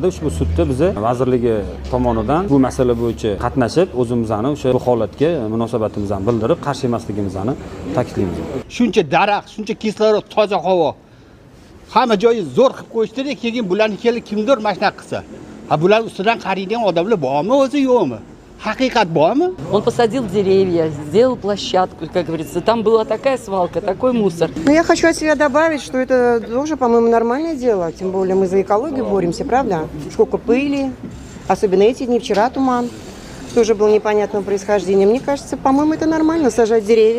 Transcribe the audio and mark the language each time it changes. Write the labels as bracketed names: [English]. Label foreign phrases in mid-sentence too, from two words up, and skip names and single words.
[Uzbek] Ushbu sudda biz vazirligi tomonidan bu masala bo'yicha qatnashib, o'zimizni o'sha bu holatga munosabatimizni bildirib, qarshi emasligimizni ta'kidlaymiz. Shuncha daraxt, shuncha kislorod, toza havo. Hamma joyi zo'r qilib qo'yishdi, keyin bularni kimdir mashina qilsa. Ha bular ustidan qaraydigan odamlar bormi o'zi yo'qmi? Haqiqat bormi? [Russian] Он посадил деревья, сделал площадку, как говорится. Там была такая свалка, такой мусор. Ну, я хочу от себя добавить, что это тоже, по-моему, нормальное дело. Тем более мы за экологию боремся, правда? Сколько пыли, особенно эти дни, вчера туман. Тоже был непонятного происхождения. Мне кажется, по-моему, это нормально, сажать деревья.